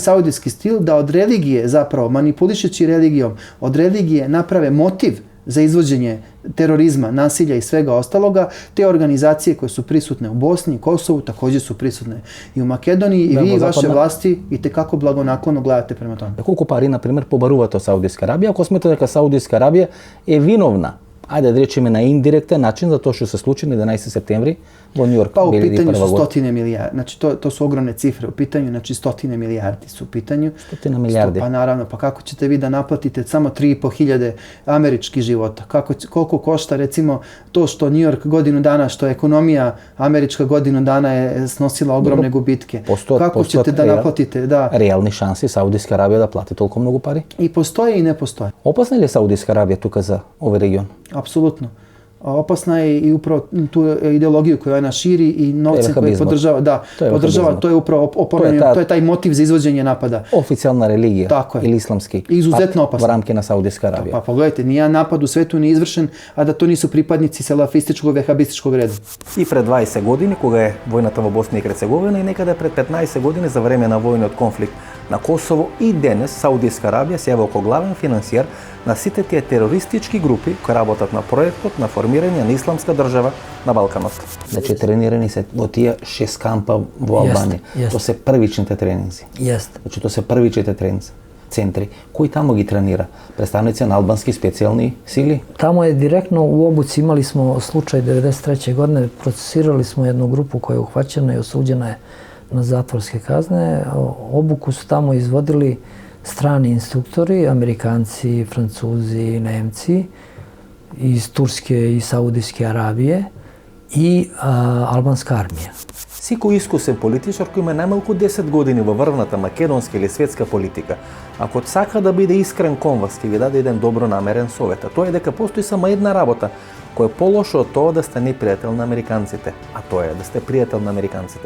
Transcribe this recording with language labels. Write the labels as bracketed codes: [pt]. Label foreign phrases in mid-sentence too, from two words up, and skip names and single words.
[sr] Taj saudijski stil, da od religije zapravo, manipulišeći religijom, od religije naprave motiv za izvođenje terorizma, nasilja i svega ostaloga, te organizacije koje su prisutne u Bosni i Kosovu također su prisutne i u Makedoniji i vi i vaše vlasti i tekako blagonaklono gledate prema tome. Koliko pari, na primjer, [mk] побарува то Саудиска Арабија, ако смета дека Саудиска Арабија е виновна, ајде да речеме на индиректен начин за тоа што се случи на 11 септември во Њујорк. [sr] Pa u pitanju su stotine milijardi, znači to su ogromne cifre u pitanju, znači stotine milijardi su u pitanju. Stotine milijardi. Pa naravno, pa kako ćete vi da naplatite samo 3.500 američkih života? Koliko košta recimo to što Њuјork godinu dana, što ekonomija američka godinu dana je snosila ogromne gubitke? Kako ćete da naplatite? Da. [mk] Реални шанси Саудиска Арабија да плати толку многу пари? [sr] I postoje i ne postoje. [mk] Опасна ли е Саудиска Арабија тука за овој регион? [sr] Apsolutno. Opasna je i upravo tu ideologiju koju ona širi i novce koje podržava. Da, podržava, to je upravo to je taj motiv za izvođenje napada. Oficijalna religija ili islamski. Izuzetno opasna. [mk] В рамки на Саудиска Арабија. [sr] Pa pogledajte, nijedan napad u svetu nije izvršen, a da to nisu pripadnici salafističkog vehabističkog reda. [mk] И пред 20 години, кога е војната во Босна и Херцеговина и некаде пред 15 години за време на војниот конфликт на Косово и денес Саудиска Арабија се јавува како главен финансиер на сите тие терористички групи кои работат на проектот на формирање на исламска држава на Балканот. Значи тренирани се во тие 6 кампа во Албанија. Тоа се првичните тренинзи. Значи тоа се првичните тренинзи. Центри. Кој тамо ги тренира? Представници на албански специјални сили? [sr] Taмо je direktno u obuci, imali smo slučaj 93. godine, procesirali smo jednu grupu koja je uhvaćena i osuđena je na zatvorske kazne. Obuku su tamo izvodili strani instruktori, Amerikanci, Francuzi, Nemci, iz Turske i Saudijske Arabije i albanska armija. [mk] Секој искусен политичар кој има најмалку 10 години во врвната македонска или светска политика, ако сака да биде искрен кон вас, ќе ви даде еден добро намерен совет. А тоа е дека постои само една работа која е полошо од тоа да сте непријател на американците, а тоа е да сте пријател на американците.